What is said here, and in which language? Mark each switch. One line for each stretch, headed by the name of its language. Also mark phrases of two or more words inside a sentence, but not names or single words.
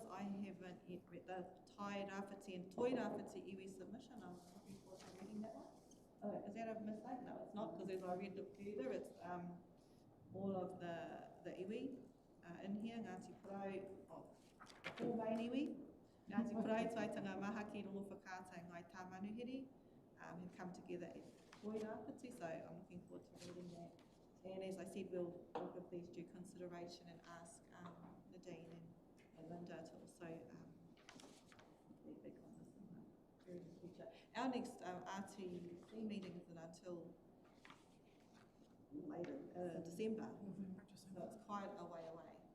English: I haven't yet read the Tai Rāwhiti and Toi Rāwhiti iwi submission. I'm looking forward to reading that one. Oh, is that a mistake? No, it's not, because as I read it further, it's all of the iwi in here. Ngati Porou, the four main iwi. Ngati Porou, Taitanga Mahaki, Rolo Whakātai, Ngai Tāmanuhiri, have come together at Toi Rāwhiti, so I'm looking forward to reading that. And as I said, we'll give these due consideration and ask Nadine and Linda to also be big on this in the very near future. Our next RTC meeting isn't until later, December, so it's quite a way away.